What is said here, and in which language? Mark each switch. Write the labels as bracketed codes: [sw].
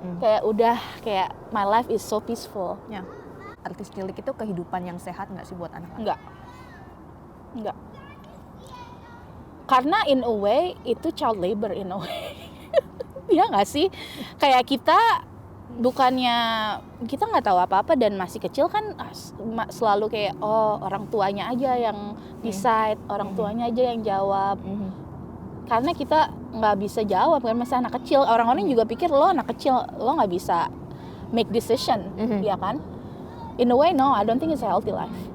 [id] Kayak udah, kayak [en] my life is so peaceful. [id] Ya. Artis cilik itu kehidupan yang sehat nggak sih buat anak-anak? Enggak. Karena in a way itu child labor in a way. Ya nggak sih? Kayak kita bukannya kita nggak tahu apa-apa dan masih kecil kan selalu kayak orang tuanya aja yang decide, orang tuanya aja yang jawab. Karena kita nggak bisa jawab kan, masih anak kecil. Orang-orang juga pikir lo anak kecil, lo nggak bisa make decision, ya kan? [en] In a way, no, I don't think it's a healthy life.